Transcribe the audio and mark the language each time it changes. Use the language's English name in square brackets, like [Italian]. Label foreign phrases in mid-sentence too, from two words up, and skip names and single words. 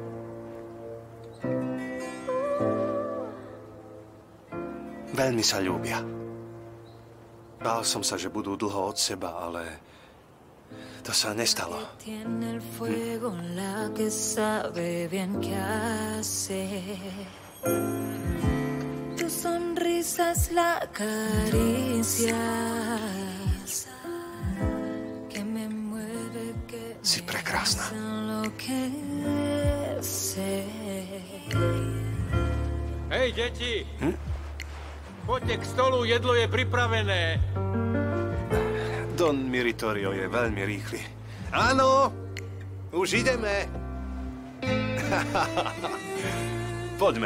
[Slovak] Veľmi sa ľúbia. Bál som sa, že budú dlho od seba, ale to sa nestalo. [Spanish] Tu sonrisa es la caricia que me mueve, que [Slovak] si prekrásna. Hej, deti! Poďte k stolu, jedlo je pripravené. Don Miritorio je veľmi rýchly. Áno, už ideme. Poďme.